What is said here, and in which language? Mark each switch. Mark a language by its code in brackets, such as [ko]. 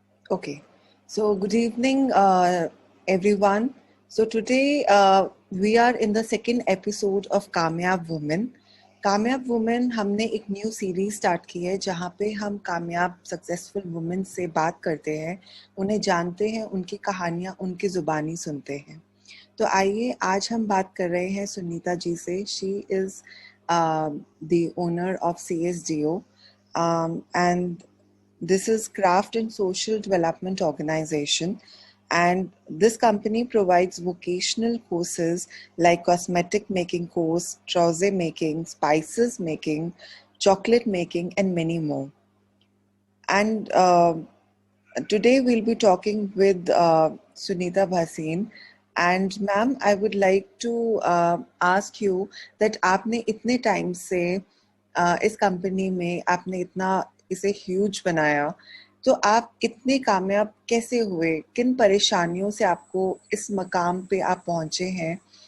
[en] Okay, so good evening, everyone. So today we are in the second episode of Kamyab women. [hi] कामयाब women हमने एक new series start की है जहाँ पे हम कामयाब सक्सेसफुल वुमेन से बात करते हैं, उन्हें जानते हैं, उनकी कहानियाँ उनकी ज़ुबानी सुनते हैं. तो आइए आज हम बात कर रहे हैं सुनीता जी से. [en] She is the owner of CSDO, and this is Craft and Social Development Organization, and this company provides vocational courses like cosmetic making course, trouser making, spices making, chocolate making, and many more. And today we'll be talking with Sunita Bhasin. And ma'am, I would like to ask you that [hi] आपने इतने time से इस company में आपने इतना इसे huge बनाया, तो आप इतने कामयाब कैसे हुए? किन परेशानियों से आपको इस मकाम पे आप पहुंचे हैं?